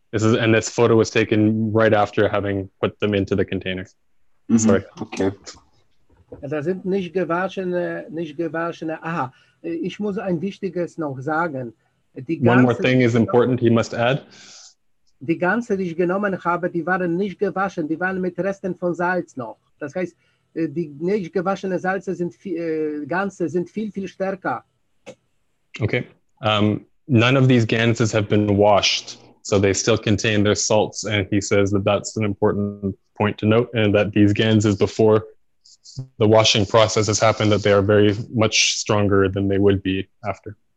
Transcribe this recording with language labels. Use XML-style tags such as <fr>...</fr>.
<en>This photo was taken right after having put them into the container. Mm-hmm. Sorry. Okay.</en> <de>Da sind nicht gewaschene. Aha, ich muss ein Wichtiges noch sagen.</de> <en>One more thing is important, he must add.</en> <de>Die ganze, die ich genommen habe, die waren nicht gewaschen, die waren mit Resten von Salz noch. Das heißt, die nicht gewaschenen Salze sind viel, viel stärker.</de> <en>Okay. None of these ganses have been washed, so they still contain their salts, and he says that that's an important point to note, and that these ganses, before the washing process has happened, that they are very much stronger than they would be after.</en>